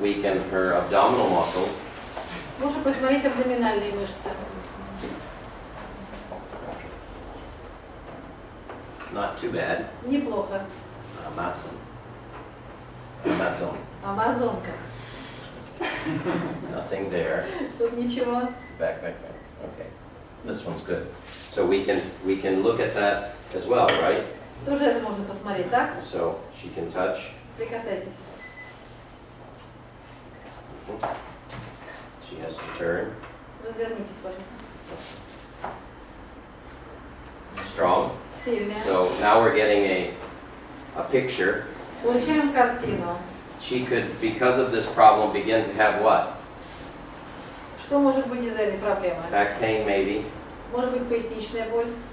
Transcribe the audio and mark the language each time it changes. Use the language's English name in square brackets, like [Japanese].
[English] weaken her abdominal muscles. [Russian] Можно посмотреть абдоминальные мышцы. [English] Not too bad. [Russian] Неплохо. [English] Amazon. [Russian] Амазонка. [English] Nothing there. [Russian] Тут ничего. [English] Back. Okay. This one's good. So we can look at that as well, right? [Russian] Тоже это можно посмотреть, так? [English] So she can touch. [Russian] Прикасайтесь. [English] She has to turn. [Russian] Развернитесь, пожалуйста. [English] Strong. [Russian] Сильная. [English] So now we're getting a picture. [Russian] Получаем картину. [English] She could, because of this problem, begin to have what? [Russian] Что может быть из этой проблемы? [English] Back pain, maybe. [Russian] Может быть поясничная боль?